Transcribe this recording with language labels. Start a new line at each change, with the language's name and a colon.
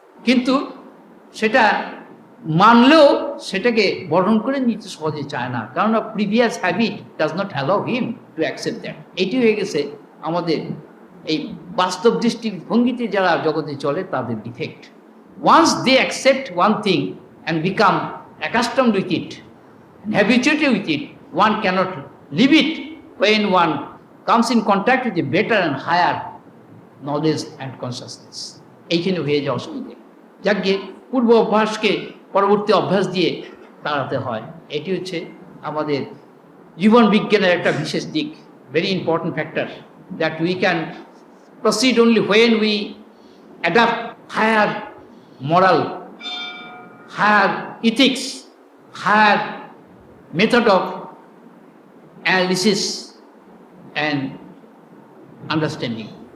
Bangla: কিন্তু সেটা মানলেও সেটাকে বর্ণন করে নিতে সহজে চায় না, কারণ
English: Previous habit does not allow him to accept that.
Bangla: এটি হয়ে গেছে আমাদের এই বাস্তব দৃষ্টিভঙ্গিতে যারা জগতে চলে তাদের defect.
English: Once they accept one thing and become accustomed with it and habituated with it, one cannot leave it when one comes in contact with a better and higher knowledge and consciousness.
Bangla: এইখানে হয়ে যাওয়া অসুবিধে, যাকে পূর্ব অভ্যাসকে পরবর্তী অভ্যাস দিয়ে তাড়াতে হয়। এটি হচ্ছে আমাদের জীবন বিজ্ঞানের একটা বিশেষ দিক,
English: Very important factor, that we can proceed only when we adapt higher moral, higher ethics, higher method of analysis and understanding.